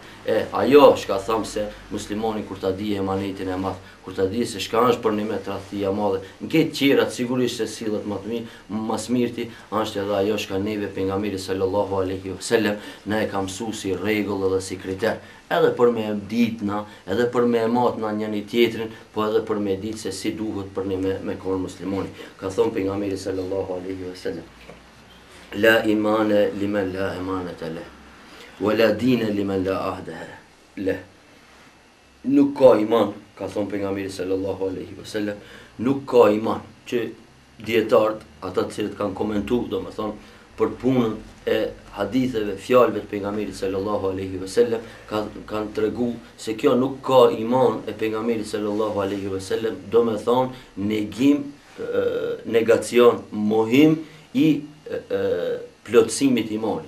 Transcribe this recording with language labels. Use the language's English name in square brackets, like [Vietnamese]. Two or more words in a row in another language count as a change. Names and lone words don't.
[Albanian] Ajo shka thamë se muslimoni kur ta di emanetin e madhe, kur ta di se shka është për një me tradhtia madhe, në këtë qerat sigurisht se sillet më smirti, është edhe ajo shka neve pejgamberi [Arabic] صلى الله عليه وسلم [Albanian] na e ka mësuar si rregull edhe si kriter. Edhe për me ditna, edhe për me matna njëri tjetrin, po edhe për me ditë se si duhet për një me konë muslimoni. Ka thonë pejgamberi [Arabic] صلى الله عليه وسلم: لا إيمان لمن لا أمانة له، ولا دين لمن لا عهد له. [Albanian] Nuk ka iman, ka thonë pejgamberi [Arabic] صلى الله عليه وسلم, [Albanian] nuk ka iman, që dietarët, ata të cilët kanë komentuar, domethënë, për punën e haditheve, fjalëve të pejgamberit [Arabic] صلى الله عليه وسلم, [Albanian] kanë tregu se kjo nuk ka iman e pejgamberit [Arabic] صلى الله عليه وسلم, [Albanian] do me thonë negim, negacion, mohim i plotësimit imanit.